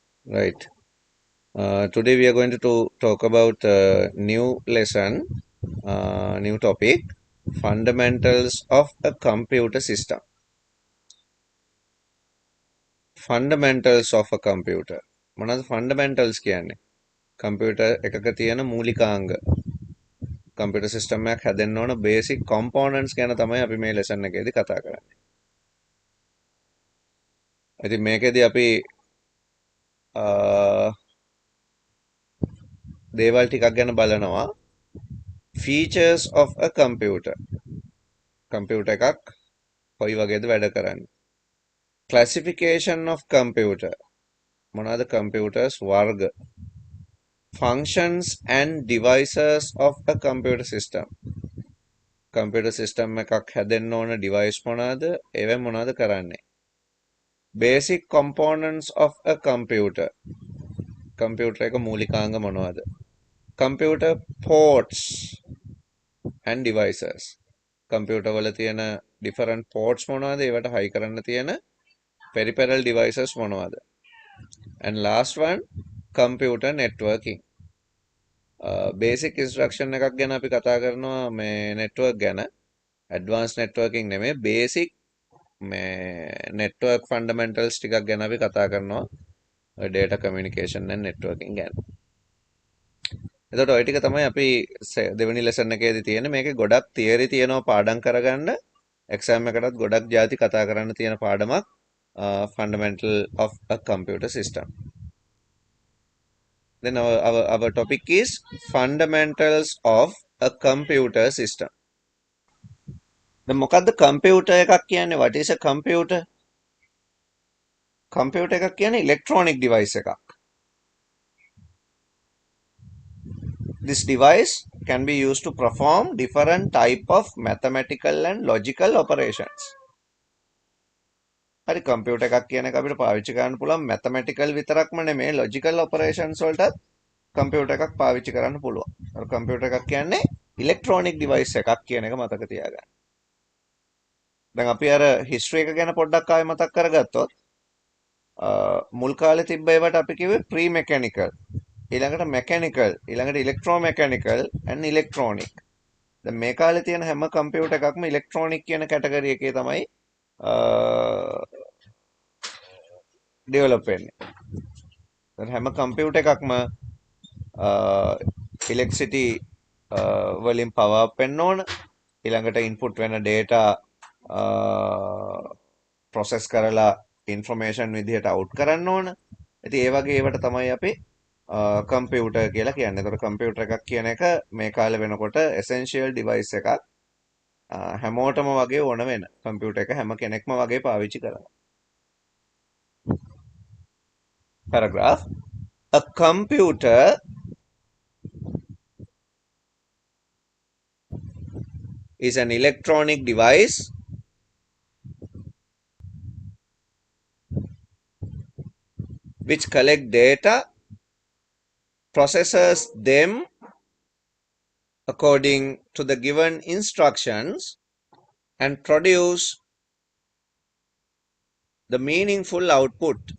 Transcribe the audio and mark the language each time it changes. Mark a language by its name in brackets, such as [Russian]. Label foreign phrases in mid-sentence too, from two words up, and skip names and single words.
[English] Right. Today we are going to talk about new lesson, new topic, fundamentals of a computer system. Fundamentals of a computer. [Sinhala] මොනවද fundamentals කියන්නේ? computer එකක තියෙන මූලිකාංග. [English] computer system [Sinhala] එකක් හැදෙන්න ඕන [English] basic components [Sinhala] ගැන තමයි අපි මේ lesson එකේදී කතා කරන්නේ. ඉතින් මේකේදී අපි දේවල් ටිකක් ගැන බලනවා. [English] features of a computer. [Sinhala] computer එකක් කොයි වගේද වැඩ කරන්නේ? [English] classification of computer. [Sinhala] මොනවාද computers වර්ග? [English] functions and devices of a computer system. computer system [Sinhala] එකක් හැදෙන්න ඕන device මොනවාද? ඒවෙන් මොනවාද කරන්නේ? [English] basic components of a computer. [Sinhala] computer එක මූලිකාංග මොනවාද? [English] computer ports and devices. [Sinhala] computer වල තියෙන [English] different ports [Sinhala] මොනවාද? ඒවට high කරන්න තියෙන [English] peripheral devices [Sinhala] මොනවාද? [English] and last one, computer networking. basic instruction [Sinhala] එකක් ගැන අපි කතා කරනවා මේ network ගැන. [English] advanced networking [Sinhala] නෙමෙයි basic මේ [English] network fundamentals [Sinhala] ටිකක් ගැන අපි කතා කරනවා [English] data communication and networking [Sinhala] ගැන. එතකොට ওই ටික තමයි අපි දෙවෙනි lesson එකේදී තියෙන්නේ. මේකේ ගොඩක් theory තියෙනවා පාඩම් කරගන්න. exam එකටත් ගොඩක් ಜಾති කතා කරන්න තියෙන පාඩමක් [English] fundamental of a computer system. Then our topic is fundamentals of a computer system. [Sinhala] The මොකද්ද computer එකක් කියන්නේ? [English] What is a computer? computer [Sinhala] එකක් කියන්නේ [English] electronic device එකක්. This device can be used to perform different type of mathematical and logical operations. [Sinhala] හරි computer එකක් කියන එක අපිට පාවිච්චි කරන්න පුළුවන් mathematical විතරක්ම නෙමෙයි [English] logical operations [Sinhala] වලටත් computer එකක් පාවිච්චි කරන්න පුළුවන්. අර computer එකක් කියන්නේ [English] electronic device [Sinhala] එකක් කියන එක මතක තියාගන්න. දැන් අපි අර history එක ගැන පොඩ්ඩක් ආයෙ මතක් කරගත්තොත් මුල් කාලේ තිබ්බ ඒවට අපි කිව්වේ [English] pre mechanical, [Sinhala] ඊළඟට mechanical, ඊළඟට [English] electromechanical and electronic. [Sinhala] දැන් මේ කාලේ තියෙන හැම computer එකක්ම electronic කියන category එකේ තමයි develop වෙන්නේ. දැන් හැම computer එකක්ම electricity වලින් [English] power up [Sinhala] වෙන්න ඕන. ඊළඟට input වෙන data process කරලා information විදිහට out කරන්න ඕන. ඉතින් ඒ වගේ ඒවට තමයි අපි computer කියලා කියන්නේ. ඒතකොට computer එකක් කියන එක මේ කාලේ වෙනකොට [English] essential device [Sinhala] එකක්. හැමෝටම වගේ ඕන වෙන computer එක හැම කෙනෙක්ම වගේ පාවිච්චි කරනවා. [English] paragraph. A computer is an electronic device which collect data, processes them according to the given instructions, and produce the meaningful output.